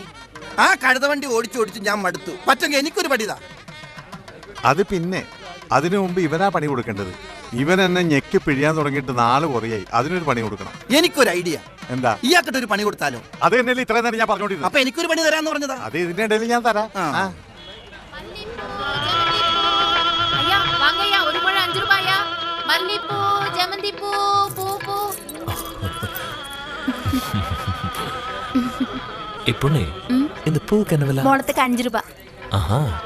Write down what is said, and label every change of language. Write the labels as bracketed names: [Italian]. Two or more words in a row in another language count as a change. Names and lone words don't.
[Malayalam] ആ കഴുത വണ്ടി ഓടിച്ചു ഞാൻ മടുത്തു. പറ്റെങ്കിൽ എനിക്കൊരു പണിതാ. അത് പിന്നെ അതിനു മുമ്പ് ഇവനാ പണി കൊടുക്കേണ്ടത്. ഇവൻ എന്നെ ഞെക്കി പിഴിയാൻ തുടങ്ങിയിട്ട് 4 കുറയായി. അതിനൊരു പണി കൊടുക്കണം. എനിക്കൊരു ഐഡിയ. എന്താ? ഇയാൾക്കിട്ട് ഒരു പണി കൊടുത്താലോ? അത് തന്നെയല്ലേ ഇത്രയും നേരം ഞാൻ പറഞ്ഞോണ്ടിരുന്നു. അപ്പൊ എനിക്കൊരു പണി തരാന്ന് പറഞ്ഞതാ. അത് ഇതിന്റെ ഇടയിൽ ഞാൻ തരാം. [Tamil] ஐயா வாங்கய்யா, ஒரு முழம் 5 ரூபாயா? மல்லிப்பூ, ஜமந்திப்பூ, பூ பூ. பொண்ணு, இந்த பூக்கு என்ன விலை? முழத்துக்கு 5 ரூபாய். ஆஹா,